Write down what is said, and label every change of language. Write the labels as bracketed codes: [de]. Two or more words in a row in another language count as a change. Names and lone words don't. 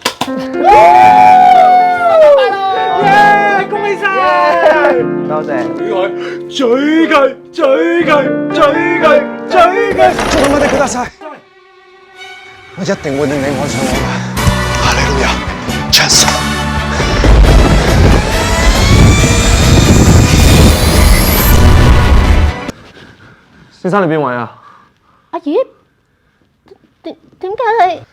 [yue] 耶！恭喜晒！多謝。嘴佢，嘴佢，嘴佢，嘴佢。 [ja] ちょっと待ってください。 [yue] 我一定會令你愛上我嘅。哈利路亞 ，chance。先生，你邊位啊？阿葉，點解你？